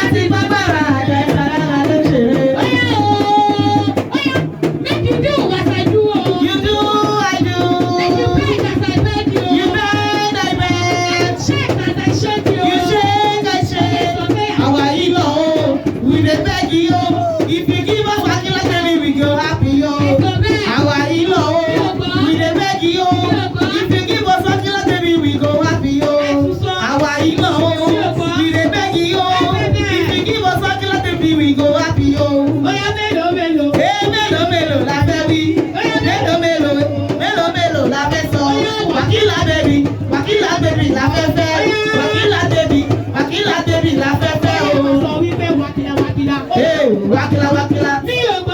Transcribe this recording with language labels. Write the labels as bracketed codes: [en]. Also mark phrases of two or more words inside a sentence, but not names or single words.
[yo] ti gbàgbára àjẹ́ ìsàlára ló ṣeré. [pcm] Make you do what I do. You do, I do. Make you beg as I beg you. You beg, I beg. Shake as I shake you. You shake, I shake. Our ego, we dey beg you. If you give us what you like, we go happy yo. Our ego, we dey beg you. If you give us what you like, we go happy yo. Our ego, we dey beg you. If you give us what you like, we go happy yo. [yo] Oya mélòó mélòó. Mélòó mélòó la fẹ́ wí. Mélòó mélòó la fẹ́ sọ. Wàkílà bèbí la fẹ́ fẹ́. Wàkílà bèbí la fẹ́ fẹ́ o. Sọ wípé wákìlá wákìlá. Wákìlà. Mi ò gbọ́.